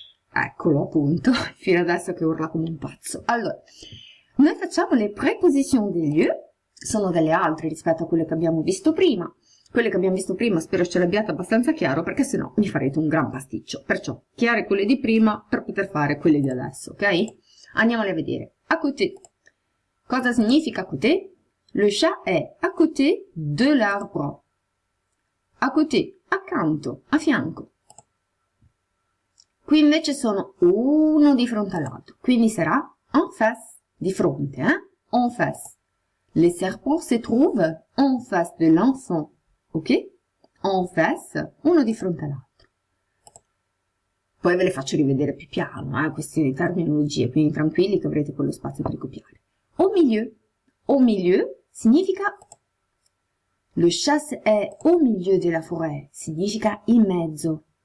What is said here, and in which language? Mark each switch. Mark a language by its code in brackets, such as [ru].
[it] Eccolo appunto, fino adesso che urla come un pazzo. Allora, noi facciamo le [fr] prépositions des lieux, [it] sono delle altre rispetto a quelle che abbiamo visto prima. Quelle che abbiamo visto prima spero ce l'abbiate abbastanza chiaro, perché sennò mi farete un gran pasticcio. Perciò, chiare quelle di prima per poter fare quelle di adesso, ok? Andiamole a vedere. À côté. Cosa significa à côté? [fr] Le chat è à côté de l'arbre. [it] À côté, accanto, a fianco. Qui invece sono uno di fronte all'altro, quindi sarà en face, di fronte, en face. [fr] Les serpents se trouvent en face de l'enfant, ok? [it] En face, uno di fronte all'altro. Poi ve le faccio rivedere più piano, queste terminologie, quindi tranquilli che avrete quello spazio per copiare. Au milieu. [fr] Au milieu [it] significa [fr] le chat è au milieu della forêt, [it] significa in mezzo.